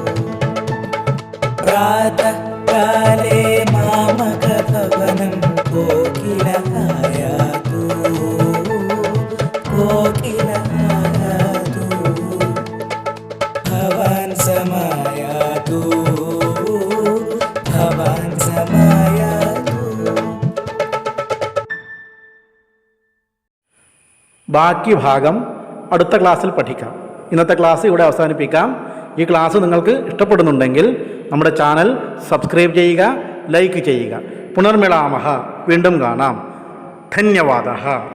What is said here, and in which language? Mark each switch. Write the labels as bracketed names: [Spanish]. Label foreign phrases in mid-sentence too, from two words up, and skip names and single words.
[Sanskrit] प्रातः काले मामकभवनं कोकिल आयातु, कोकिल आयातु। भवान् समायातु, भवान् समायातु। [Malayalam] ബാക്കി ഭാഗം അടുത്ത ക്ലാസ്സിൽ പഠിക്കാം. ഇന്നത്തെ ക്ലാസ് ഇവിടെ അവസാനിപ്പിക്കാം. ഈ ക്ലാസ് നിങ്ങൾക്ക് ഇഷ്ടപ്പെടുന്നുണ്ടെങ്കിൽ നമ്മുടെ ചാനൽ സബ്സ്ക്രൈബ് ചെയ്യുക, ലൈക്ക് ചെയ്യുക. പുനർമിളാമഹ, വീണ്ടും കാണാം. ധന്യവാദ.